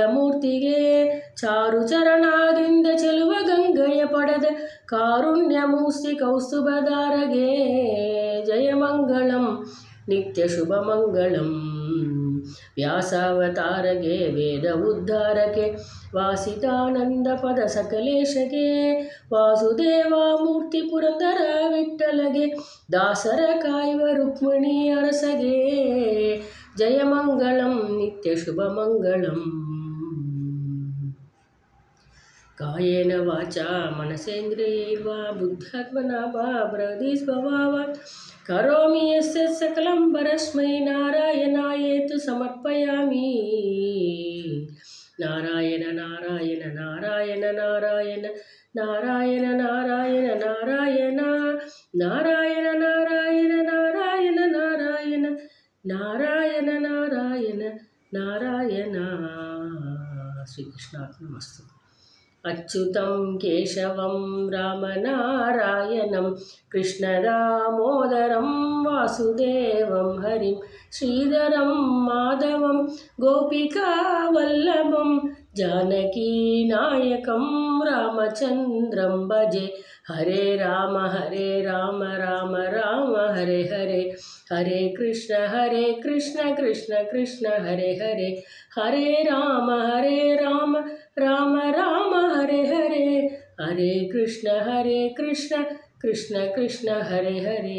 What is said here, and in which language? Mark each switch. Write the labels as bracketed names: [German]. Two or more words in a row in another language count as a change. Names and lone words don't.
[Kannada] ಮೂರ್ತಿಗೆ, ಚಾರು ಚರಣದಿಂದ ಚೆಲುವ ಗಂಗೆಯ ಪಡೆದ ಕಾರುಣ್ಯ ಮೂರ್ತಿ ಕೌಸ್ತುಭಧಾರಗೆ, ಜಯ ಮಂಗಳಂ ನಿತ್ಯ ಶುಭ ಮಂಗಳಂ, ವ್ಯಾಸಾವತಾರಗೆ ವೇದ ಉದ್ಧಾರಕ್ಕೆ, ವಾಸಿತಾನಂದ ಪದ ಸಕಲೇಶಗೆ, ವಾಸುದೇವ ಮೂರ್ತಿ ಪುರಂದರ ವಿಠಲಗೆ, ದಾಸರ ಕಾಯುವ ರುಕ್ಮಿಣಿ ಅರಸಗೆ, ಜಯ ಮಂಗಳಂ ನಿತ್ಯ ಶುಭ ಮಂಗಳಂ. [Sanskrit] ಕಾಯೇನ ವಾಚಾ ಮನಸೇಂದ್ರಿಯೈರ್ವಾ ಬುದ್ಧಾತ್ಮನಾ ವಾ ಬೃಹದಿ ಸ್ವಭಾವಾತ್ ಕರೋಮಿ ಯಸ್ಯತ್ ಸಕಲಂ ಪರಸ್ಮೈ ನಾರಾಯಣಾಯೇತು ಸಮರ್ಪಯಾಮಿ. ನಾರಾಯಣ ನಾರಾಯಣ ನಾರಾಯಣ ನಾರಾಯಣ ನಾರಾಯಣ ನಾರಾಯಣ ನಾರಾಯಣ ನಾರಾಯಣ ನಾರಾಯಣ ನಾರಾಯಣ ನಾರಾಯಣ ನಾರಾಯಣ ನಾರಾಯಣ ನಾರಾಯಣ. ಶ್ರೀಕೃಷ್ಣಾರ್ಪಣಮಸ್ತು. ಅಚ್ಯುತಂ ಕೇಶವಂ ರಾಮನಾರಾಯಣಂ ಕೃಷ್ಣ ದಾಮೋದರಂ ವಾಸುದೇವಂ ಹರಿಂ ಶ್ರೀಧರಂ ಮಾಧವಂ ಗೋಪಿಕಾ ವಲ್ಲಭಂ ಜಾನಕೀ ನಾಯಕಂ ರಾಮಚಂದ್ರಂ ಭಜೆ. ಹರೇ ರಾಮ ರಾಮ ರಾಮ ಹರೇ ಹರೇ, ಹರೇ ಕೃಷ್ಣ ಕೃಷ್ಣ ಕೃಷ್ಣ ಹರೇ ಹರೇ, ಹರೇ ರಾಮ ರಾಮ ರಾಮ ಹರೇ ಹರೇ, ಹರೇ ಕೃಷ್ಣ ಕೃಷ್ಣ ಕೃಷ್ಣ ಹರೇ ಹರೇ.